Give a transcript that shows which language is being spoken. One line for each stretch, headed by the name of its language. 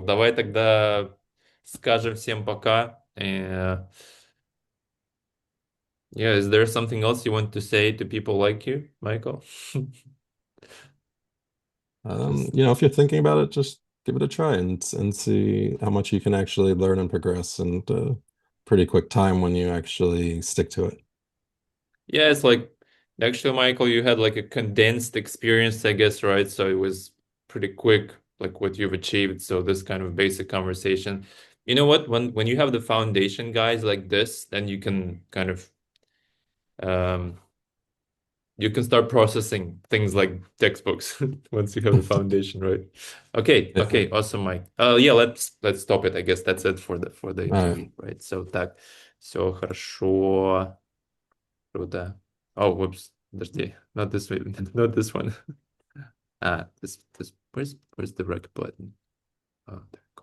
Russian: Давай тогда скажем всем пока.
English: Yeah, is there something else you want to say to people like you, Michael? Just If you're thinking about it, just give it a try and see how much you can actually learn and progress in pretty quick time when you actually stick to it. yeah, it's like actually, Michael, you had like a condensed experience, I guess, right? So it was pretty quick, like what you've achieved. So this kind of basic conversation. You know what? When you have the foundation guys like this, then you can kind of um you can start processing things like textbooks once you have the foundation, right? Okay, Yeah. okay, awesome, Mike. Yeah, let's stop it. I guess that's it for the All right. interview, right? So
Russian: так, все хорошо, круто.
English: Oh, whoops. There's the not this one, not this one. This where's the rec button? Oh, there.